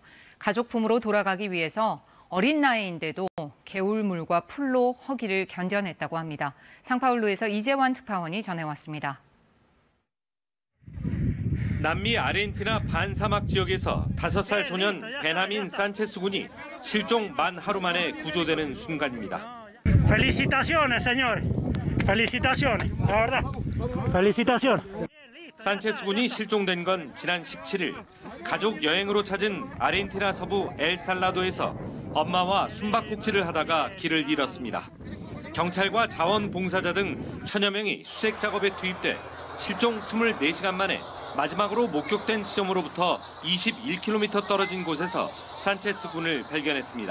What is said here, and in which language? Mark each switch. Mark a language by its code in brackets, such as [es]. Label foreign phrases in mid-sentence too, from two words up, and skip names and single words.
[ko] 가족 품으로 돌아가기 위해서 어린 나이인데도 개울물과 풀로 허기를 견뎌냈다고 합니다. 상파울루에서 이재환 특파원이 전해왔습니다. 남미 아르헨티나 반사막 지역에서 5살 소년 베나민 산체스 군이 실종 만 하루 만에 구조되는 순간입니다. [es] Felicitaciones, señores. Felicitaciones. La verdad. Felicitaciones. [ko] 산체스 군이 실종된 건 지난 17일 가족 여행으로 찾은 아르헨티나 서부 엘살라도에서 엄마와 숨바꼭질을 하다가 길을 잃었습니다. 경찰과 자원봉사자 등 천여 명이 수색 작업에 투입돼 실종 24시간 만에 마지막으로 목격된 지점으로부터 21km 떨어진 곳에서 산체스 군을 발견했습니다.